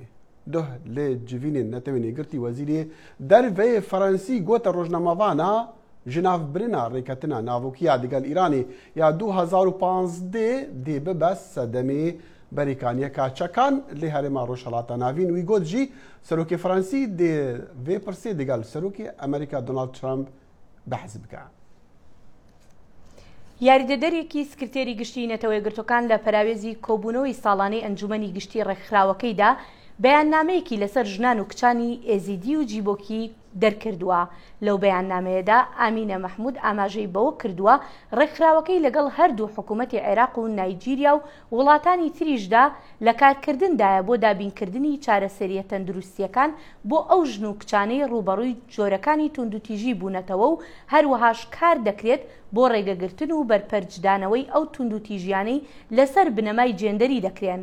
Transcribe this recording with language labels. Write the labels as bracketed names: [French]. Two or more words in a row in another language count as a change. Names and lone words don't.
[Kurdish] Duh lê civînên netewên êgirtî wezîrê derveyê Fransî gote rojnamavana ji navbirina rêketina navokiya digel Îranê ya 2015 dê bibe sedemê berîkaniyeka çekan lê herêma Rojhilata Navîn wî got jî Serokê Fransî dê vê pirsê digel Serokê Amerîka Donald Trump behs bike. [Central Kurdish] یاریدەدەرێکی سکرتێری گشتی نەتەوە یەکگرتوەکان لە پەراوێزی کۆبوونەوەی ساڵانەی ئەنجومەنی گشتی ڕێکخراوەکەیدا بەیاننامەیەکی لەسەر ژنان و کچانی ئێزیدی و جیبۆکی دەرکردووە. لەو بەیاننامەیەدا ئامینە مەحموود ئاماژەی بەوە کردووە ڕێکخراوەکەی لەگەڵ هەردوو حکوومەتی عێراق و نایجیریا و وڵاتانی تریشدا لە کارکردندایە بۆ دابینکردنی چارەسەریە تەندروستیەکان بۆ ئەو ژن و کچانەی ڕوبەڕووی جۆرەکانی توندوتیژی بوونەتەوە و هەروەهاش کار دەکرێت بۆ ڕێگەگرتن و بەرپەرجدانەوەی ئەو توندوتیژیانەی لەسەر بنەمای جێندەری دەکرێن.